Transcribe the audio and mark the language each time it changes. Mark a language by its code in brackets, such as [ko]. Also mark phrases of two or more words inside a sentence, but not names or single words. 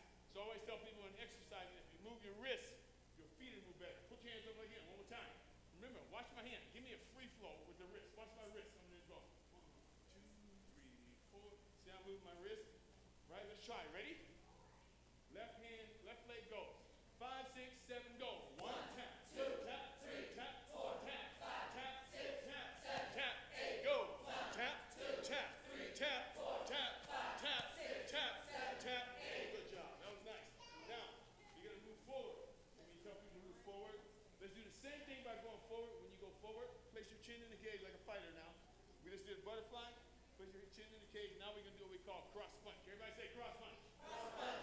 [en] So I always tell people in exercise, if you move your wrist, your feet will move better. Put your hands up again, one more time. Remember, watch my hand. Give me a free flow with the wrist. Watch my wrist. I'm going to go. 1, 2, 3, 4. See how I move my wrist? Right, let's try. Ready? Left hand, left leg goes. 5, 6, 7, go. 1, tap, 2, tap, 3, tap, 4, tap, 5, tap, 6, tap, 7, tap, 8, go. Tap, 2, tap, 3, tap, 4, tap, 5, tap, 6, tap, 7, tap, 8. Good job. That was nice. Now, you're going to move forward. When you tell people to move forward, let's do the same thing by going forward. When you go forward, place your chin in the cage like a fighter now. We just did a butterfly. Place your chin in the cage. Now we're going to do what we call cross punch. Everybody say cross punch. Cross punch.